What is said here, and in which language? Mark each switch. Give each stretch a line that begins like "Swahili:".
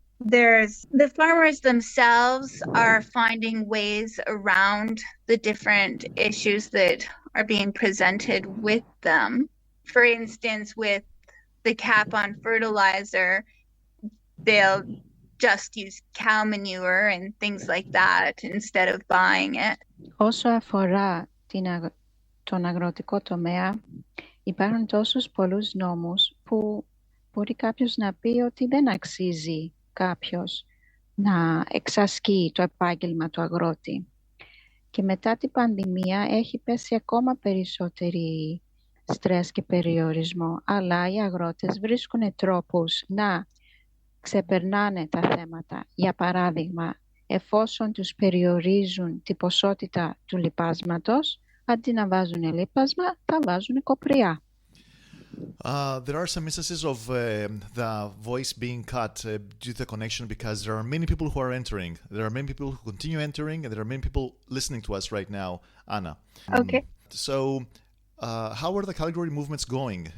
English: The farmers themselves are finding ways around the different issues that are being presented with them. For instance, with the cap on fertilizer, they'll just use cow manure and things like that instead of buying it.
Greek: Όσο αφορά τον αγροτικό τομέα, υπάρχουν τόσους πολλούς νόμους που μπορεί κάποιος να πει ότι δεν αξίζει κάποιος να εξασκεί το επάγγελμα του αγρότη. Και μετά την πανδημία έχει πέσει ακόμα περισσότερη στρες και περιορισμό, αλλά οι αγρότες βρίσκουν τρόπους να ξεπερνάνε τα θέματα. Για παράδειγμα, εφόσον τους περιορίζουν την ποσότητα του λιπάσματος, αντί να βάζουν λίπασμα, θα βάζουν κοπριά.
English: There are some instances of the voice being cut due to the connection because there are many people who are entering. There are many people who continue entering, and there are many people listening to us right now, Anna. Okay. So, how are the Calgary movements going?